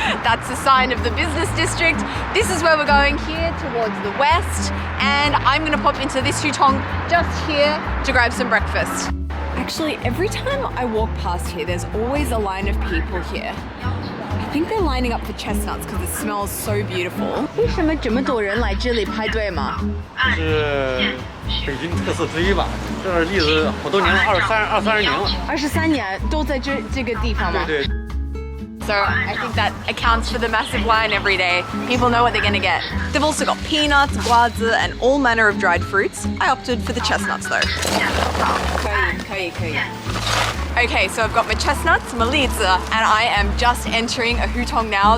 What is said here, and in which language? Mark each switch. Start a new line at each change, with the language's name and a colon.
English: That's a sign of the business district. This is where we're going here towards the west. And I'm gonna pop into this Hutong just here to grab some breakfast. Actually, every time I walk past here, there's always a line of people here. I think they're lining up for chestnuts because it smells so beautiful.
Chinese: 为什么这么多人来这里排队吗？是北京特色之一吧，这儿历史好多年了，23年了。 23年都在这个地方吗？对对。
English: So I think that accounts for the massive line every day. People know what they're gonna get. They've also got peanuts, guazi, and all manner of dried fruits. I opted for the chestnuts though.
Chinese: 可以.
English: Okay, so I've got my chestnuts, my lizi, and I am just entering a Hutong now.